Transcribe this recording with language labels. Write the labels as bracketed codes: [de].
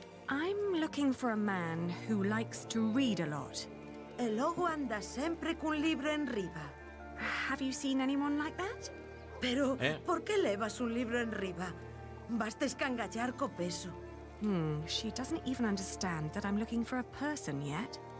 [en] I'm looking for a man who likes to read a lot. [gl] E logo anda sempre cun libro en riba. [en] Have you seen anyone like that? [gl] Pero, por que levas un libro en riba? Basta escangallar co peso. [en] She doesn't even understand that I'm looking for a person yet.